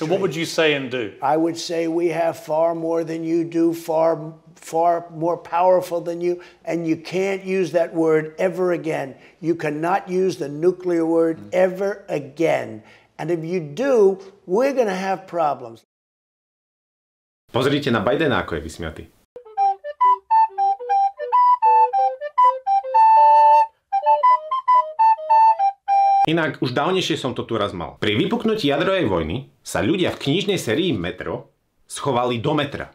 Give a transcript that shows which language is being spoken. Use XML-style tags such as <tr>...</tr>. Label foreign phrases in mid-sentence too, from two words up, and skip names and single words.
<en>So what would you say and do? I would say we have far more than you do, far more powerful than you, and you can't use that word ever again. You cannot use the nuclear word ever again. And if you do, we're going to have problems.</en> <sk>Pozrite na Bidena, ako je vysmiatý. Inak už dávnejšie som to tu raz mal. Pri vypuknutí jadrovej vojny sa ľudia v knižnej sérii Metro schovali do metra.</sk>